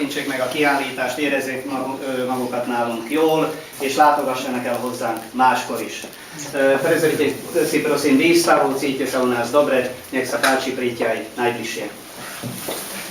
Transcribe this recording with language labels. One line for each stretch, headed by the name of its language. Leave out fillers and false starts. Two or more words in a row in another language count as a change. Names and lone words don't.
Hungarian: meg a kiállítást, érezzék magukat nálunk jól, és látogassanak el hozzánk máskor is.
Slovak: Prezrite si prosím výstavu, cítite sa u nás dobre, nech sa páči, príďte aj najbližšie.